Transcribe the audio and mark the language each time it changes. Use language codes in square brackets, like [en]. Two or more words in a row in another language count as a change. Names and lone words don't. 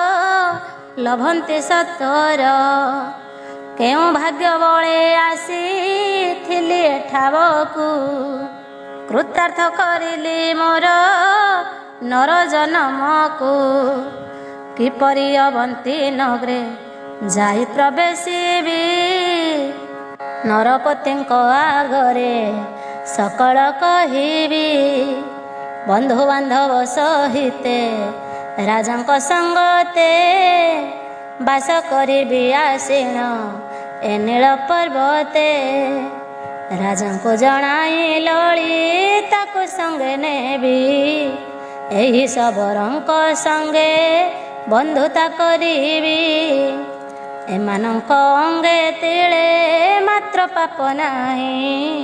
[or] ଲଭନ୍ତି ସତ୍ୱର କେଉଁ ଭାଗ୍ୟ ବଳେ ଆସିଥିଲି ଏଠାବକୁ କୃତାର୍ଥ କରିଲି ମୋର ନର ଜନ୍ମକୁ କିପରି ଅବନ୍ତୀ ନଗରେ ଯାଇ ପ୍ରବେଶିବି ନରପତିଙ୍କ ଆଗରେ ସକଳ କହିବି ବନ୍ଧୁ ବାନ୍ଧବ ସହିତେ ରାଜାଙ୍କ ସଙ୍ଗତେ ବାସ କରିବି ଆସିଣ ଏ ନୀଳ ପର୍ବତେ ରାଜାଙ୍କୁ ଜଣାଇ ଲଳିତାକୁ ସଙ୍ଗେ ନେବି ଏହି ଶବରଙ୍କ ସଙ୍ଗେ ବନ୍ଧୁତା କରିବି ଏମାନଙ୍କ ଅଙ୍ଗେ ତିଳେ ମାତ୍ର ପାପ ନାହିଁ